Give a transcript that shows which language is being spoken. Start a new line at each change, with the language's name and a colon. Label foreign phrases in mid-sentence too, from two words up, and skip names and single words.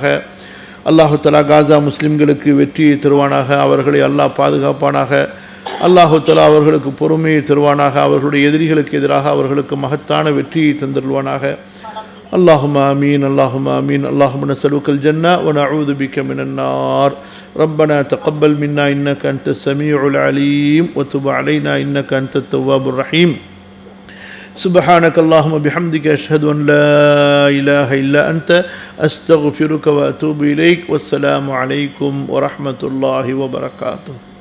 Arabic: الله تعالى
Tamil: காசா முஸ்லிம்களுக்கு வெற்றியை தருவானாக. அவர்களை அல்லாஹ் பாதுகாப்பானாக.
Arabic: الله تعالى
Tamil: அவர்களுக்கு பொறுமையை தருவானாக. அவர்களுடைய எதிரிகளுக்கு எதிராக அவர்களுக்கு மகத்தான வெற்றியை தந்துள்வானாக.
Arabic: اللهم آمين، اللهم آمين. اللهم نسألك الجنة و نعوذ بك من النار. ربنا تقبل منا إنك أنت السميع العليم وتب علينا إنك أنت التواب الرحيم. سبحانك اللهم بحمدك أشهد أن لا إله إلا أنت أستغفرك وأتوب إليك. والسلام عليكم ورحمة الله وبركاته.